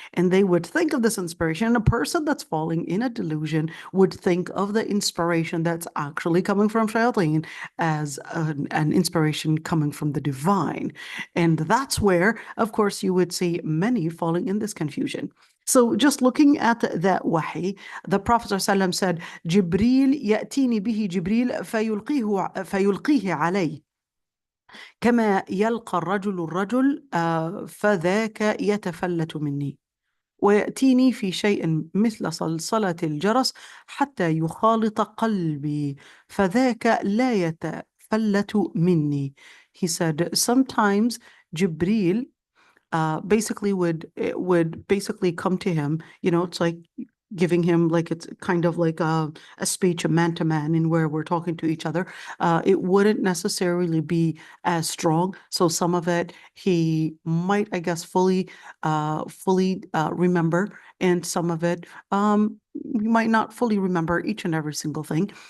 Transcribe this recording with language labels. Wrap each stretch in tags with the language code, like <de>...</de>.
<en>And they would think of this inspiration. And a person that's falling in a delusion would think of the inspiration that's actually coming from shayateen as an inspiration coming from the divine. And that's where, of course, you would see many falling in this confusion. So just looking at that wahi, the Prophet ﷺ said,</en> <ar>Jibreel يأتيني به جبريل فيلقيه علي كما يلقى الرجل فذاك يتفلت مني ويأتيني في شيء مثل صلصلة الجرس حتى يخالط قلبي فذاك لا يتفلت مني.</ar> <en>He said, sometimes Jibreel basically would basically come to him, you know, it's like giving him like it's kind of like a speech, a man to man, in where we're talking to each other. It wouldn't necessarily be as strong. So some of it he might, I guess, fully remember, and some of it you might not fully remember each and every single thing.</en>